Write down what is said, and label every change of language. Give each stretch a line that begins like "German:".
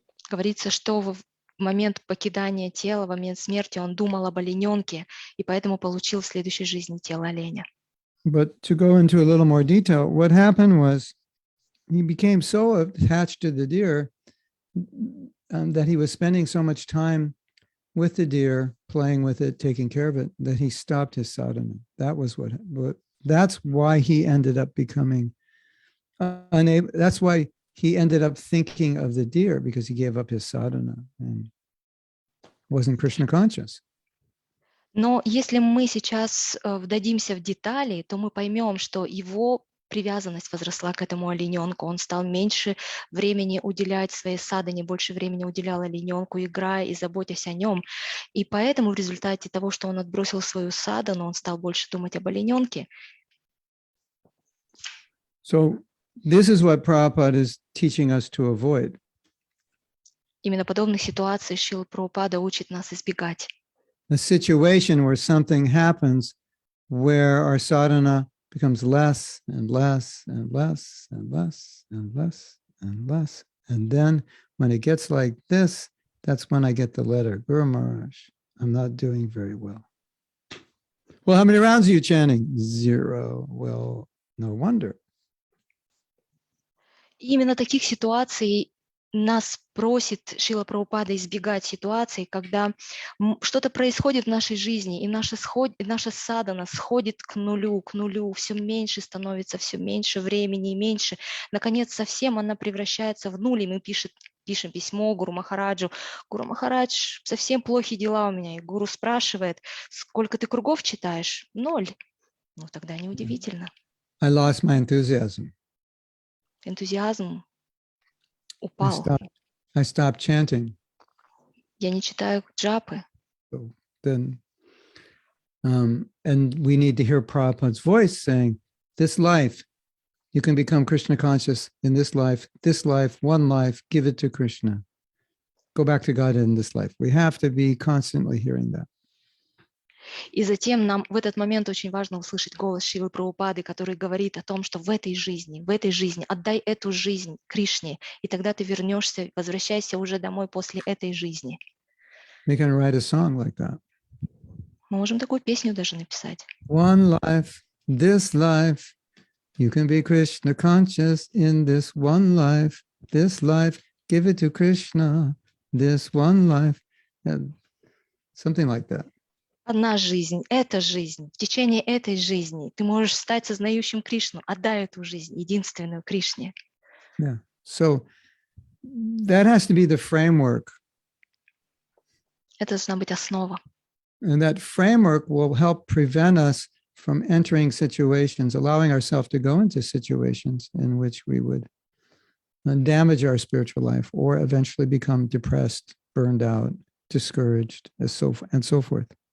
Russian: Говорится, что в момент покидания тела, в момент смерти он думал об олененке, и поэтому получил в следующей жизни тело оленя.
English: But to go into a little more detail, what happened was he became so attached to the deer that he was spending so much time with the deer, playing with it, taking care of it, that he stopped his sadhana. That's why he ended up becoming unable. That's why he ended up thinking of the deer, because he gave up his sadhana and wasn't Krishna conscious.
Russian: Но если мы сейчас вдадимся в детали, то мы поймем, что его привязанность возросла к этому олененку. Он стал меньше времени уделять своей садане, больше времени уделял олененку, играя и заботясь о нем. И поэтому в результате того, что он отбросил свою садану, он стал больше думать об олененке.
English: So this is what Prabhupada is teaching us to avoid.
Russian: Именно подобных ситуаций Шрила Прабхупада учит нас избегать.
English: A situation where something happens where our sadhana becomes less and less and less and less and less and less. And then when it gets like this, that's when I get the letter, Guru Maharaj, I'm not doing very well. Well, how many rounds are you chanting? 0. Well, no wonder.
Russian: Именно таких ситуаций нас просит Шрила Прабхупада избегать ситуаций, когда что-то происходит в нашей жизни, и наша садана сходит к нулю, все меньше становится, все меньше времени и меньше. Наконец, совсем она превращается в нуль, и мы пишем письмо Гуру Махараджу. Гуру Махарадж, совсем плохие дела у меня. И Гуру спрашивает, сколько ты кругов читаешь? 0. Ну, тогда неудивительно.
English: I lost my enthusiasm.
Russian: Энтузиазм упал.
English: I stopped chanting.
Russian: Я не читаю джапы.
English: So then, and we need to hear Prabhupada's voice saying, this life, you can become Krishna conscious in this life, one life, give it to Krishna. Go back to God in this life. We have to be constantly hearing that.
Russian: И затем нам в этот момент очень важно услышать голос Шрилы Прабхупады, который говорит о том, что в этой жизни отдай эту жизнь Кришне, и тогда ты вернешься, возвращайся уже домой после этой жизни.
English: We can write a song like that.
Russian: Мы можем такую песню даже написать.
English: One life, this life, you can be Krishna conscious in this one life, give it to Krishna, this one life, something like that.
Russian: Одна жизнь, эта жизнь, в течение этой жизни ты можешь стать сознающим Кришну, отдай эту жизнь, единственную Кришне.
English: Yeah. So that has to be the framework.
Russian: Это должна быть основа.
English: And that framework will help prevent us from entering situations, allowing ourselves to go into situations in which we would damage our spiritual life or eventually become depressed, burned out, discouraged, and so forth.